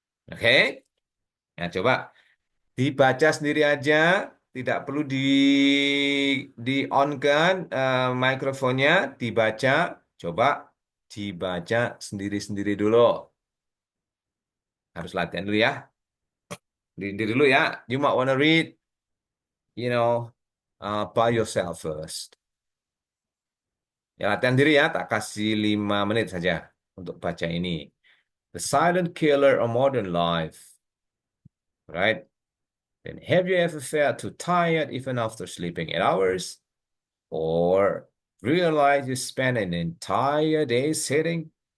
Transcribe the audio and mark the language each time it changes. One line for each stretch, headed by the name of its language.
Indonesian: Oke? Nah, coba dibaca sendiri aja, tidak perlu di on-kan mikrofonnya, dibaca, coba dibaca sendiri-sendiri dulu. Harus latihan dulu ya. Sendiri dulu ya.
English: You might want to read, by yourself first.
Indonesian: Ya, latihan diri ya, tak kasih 5 menit saja untuk baca ini.
English: The silent killer of modern life. Right? Then have you ever felt too tired even after sleeping 8 hours? Or realize you spend an entire day sitting?